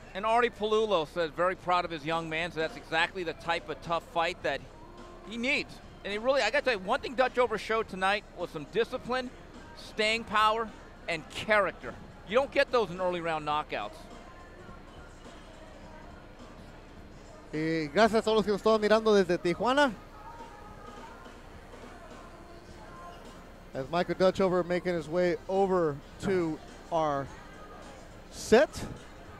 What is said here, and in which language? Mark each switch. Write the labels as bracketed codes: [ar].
[en] And Artie Palulo says very proud of his young man, so that's exactly the type of tough fight that he needs. And he really, I got to tell you, one thing Dutchover showed tonight was some discipline, staying power, and character. You don't get those in early round knockouts. [es] Y gracias a todos los que nos estaban mirando desde Tijuana. [en] As Michael Dutchover making his way over to our set.